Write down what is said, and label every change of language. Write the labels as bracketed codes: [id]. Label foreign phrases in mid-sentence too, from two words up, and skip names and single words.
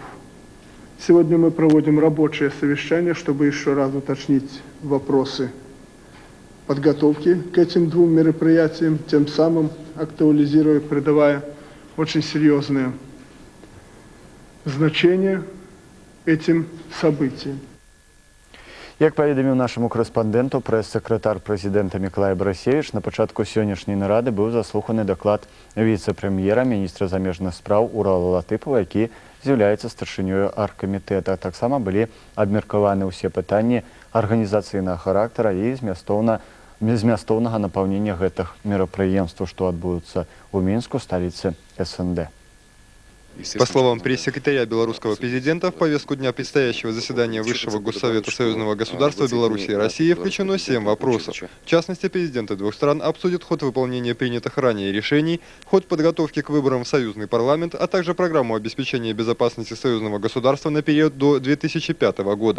[ru] Сегодня мы проводим рабочее совещание, чтобы еще раз уточнить вопросы подготовки к этим двум мероприятиям, тем самым актуализируя, придавая очень серьезное значение этим событиям. [be] Як паведаміў нашаму корэспандэнту, прэс-сакратар прэзідэнта Мікалай Барасевіч, на пачатку сённяшняй нарады быў заслуханы даклад віцэ-прэм'ера, міністра замежных спраў Урала Латыпова, які з'яўляецца старшынёю аргкамітэта. Таксама былі абмеркаваны ўсе пытанні арганізацыйнага характара і змястоўнага напаўнення гэтых мерапрыемстваў, што адбудуцца ў Мінску, сталіцы СНД. [ru] По словам пресс-секретаря белорусского президента, в повестку дня предстоящего заседания Высшего Госсовета Союзного государства Беларуси и России включено 7 вопросов. В частности, президенты двух стран обсудят ход выполнения принятых ранее решений, ход подготовки к выборам в Союзный парламент, а также программу обеспечения безопасности союзного государства на период до 2005 года.